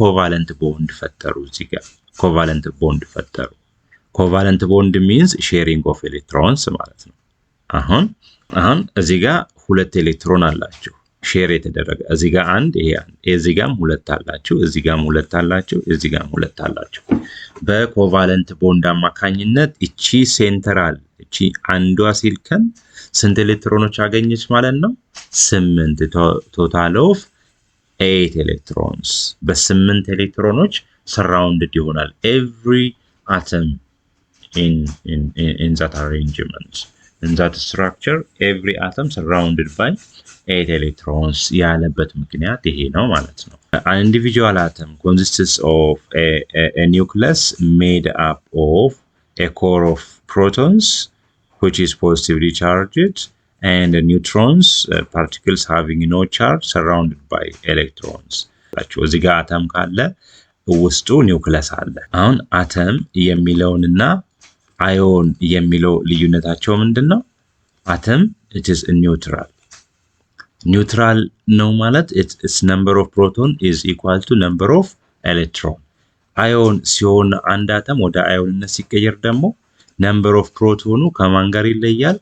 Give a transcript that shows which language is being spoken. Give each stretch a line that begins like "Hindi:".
Amharic: ኮቫለንት ቦንድ ፈጠሩ። እዚህ ጋር ኮቫለንት ቦንድ ፈጠሩ። ኮቫለንት ቦንድ ሚንስ ሼሪንግ ኦፍ ኤሌክትሮንስ ማለት ነው። አሁን እዚህ ጋር ሁለት ኤሌክትሮን አላችሁ ሼር የተደረገ። እዚህ ጋር አንድ፣ ይሄ አንድ፣ እዚህ ጋርም ሁለት አላችሁ፣ እዚህ ጋርም ሁለት አላችሁ፣ እዚህ ጋርም ሁለት አላችሁ። በኮቫለንት ቦንድ አማካኝነት እቺ ሴንትራል እቺ አንዷ ሲሊከን ስንት ኤሌክትሮኖች አገኘች ማለት ነው? 8 ቶታል ኦፍ 8 ኤሌክትሮንስ። በ8 ኤሌክትሮኖች ሰራውንድድ ይሆናል ኤቭሪ አተም
English: in that arrangement, in that structure every atom surrounded by 8 electrons
Amharic: ያለበት ምክንያት ይሄ ነው ማለት ነው።
English: An individual atom consists of a nucleus made up of a core of protons which is positively charged and neutrons, particles having no charge surrounded by electrons.
Amharic: እዚህ ጋር አተም ካለ ውስጡ ኒውክለስ አለ። አሁን አተም የሚለውንና አዮን የሚለው ልዩነታቸው ምንድነው? አተም
English: it is neutral
Amharic: ነው ማለት
English: its number of proton is equal to number of electron።
Amharic: አዮን ሲሆን አንድ አተም ወደ አዮንነት ሲቀየር ደግሞ number of ፕሮቶኑ ከማን ጋር ይለያል?